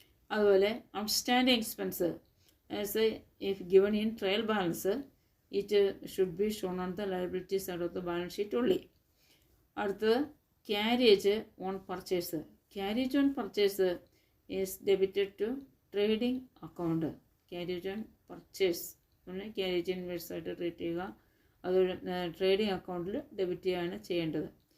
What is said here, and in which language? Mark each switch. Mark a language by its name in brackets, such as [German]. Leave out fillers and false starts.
[English] അതുപോലെ outstanding expense as if given in trial balance it should be shown on the liability side of the balance sheet ഉള്ളി. അടുത്തത് carriage on purchase. Carriage on purchase is debited to trading account. [Malayalam] Carriage on purchase carriage inverse ആയിട്ട് treat ചെയ്യുക, അത് trading അക്കൗണ്ടിൽ debit ചെയ്യുകയാണ് ചെയ്യേണ്ടത്.